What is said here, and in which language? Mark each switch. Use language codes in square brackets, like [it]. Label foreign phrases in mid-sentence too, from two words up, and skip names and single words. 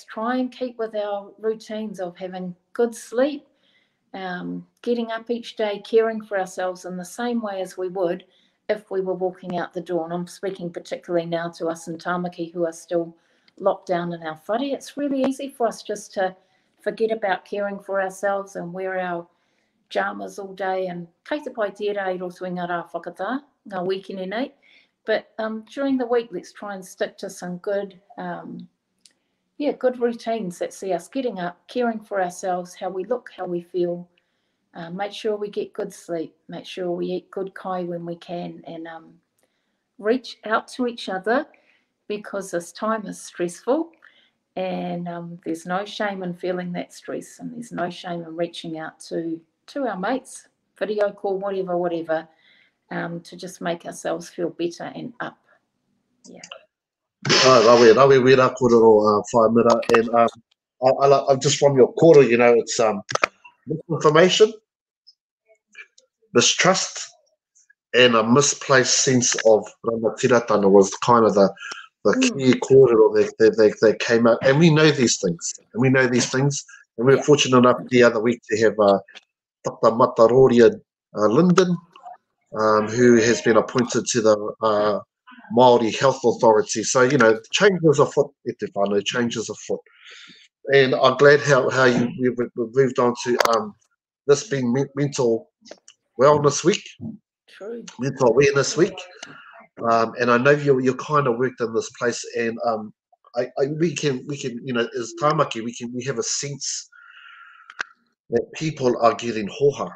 [en] Try and keep with our routines of having good sleep, getting up each day, caring for ourselves in the same way as we would if we were walking out the door. And I'm speaking particularly now to us in Tāmaki who are still locked down in our whare. It's really easy for us just to forget about caring for ourselves and wear our pajamas all day and [mi] kei te pai tērā I roto i ngā rā whakatā, ngā weekend nei. [en] But during the week, let's try and stick to some good, good routines that see us getting up, caring for ourselves, how we look, how we feel. Make sure we get good sleep. Make sure we eat good kai when we can, and reach out to each other, because this time is stressful, and there's no shame in feeling that stress, and there's no shame in reaching out to our mates, video call, whatever, to just make ourselves feel better and up. Yeah. [mi] Rawe wera kōrero whae Mera, [en] and I'm just from your kōrero, you know, it's misinformation, mistrust, and a misplaced sense of rangatiratanga was kind of the key kōrero that came out. And we know these things, and we were fortunate enough the other week to have Tata Mataroria Linden, who has been appointed to the Māori Health Authority. So, you know, changes afoot, [mi] e te whānau, [en] changes afoot. And I'm glad how we've moved on to this being Mental Wellness Week. True. Mental Awareness Week. And I know you kind of worked in this place, and we can, you know, as Tāmaki, we have a sense that people are getting hoha.